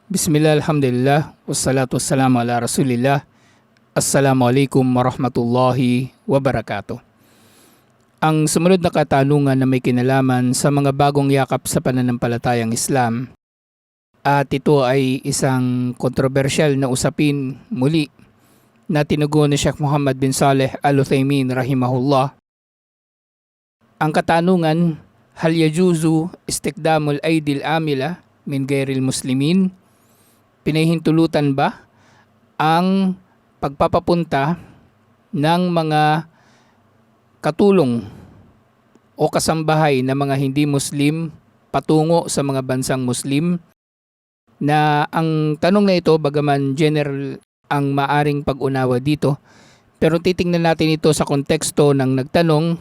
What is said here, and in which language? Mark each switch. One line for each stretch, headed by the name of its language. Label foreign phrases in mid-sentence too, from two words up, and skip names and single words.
Arabic: بسم الله، الحمد لله، والصلاة والسلام على رسول الله. السلام عليكم ورحمة الله وبركاته.
Filipino: Ang sumunod na katanungan na may kinalaman sa mga bagong yakap sa pananampalatayang Islam, at ito ay isang kontrobersyal na usapin muli na tinugon ni Sheikh Muhammad bin Saleh Al-Uthaymin rahimahullah. Ang katanungan,
Arabic: هل يجوز استقدام الأيدي العاملة من غير المسلمين?
Filipino: Pinahintulutan ba ang pagpapapunta ng mga katulong o kasambahay na mga hindi Muslim patungo sa mga bansang Muslim? Na ang tanong na ito, bagaman general ang maaring pag-unawa dito, pero titingnan natin ito sa konteksto ng nagtanong.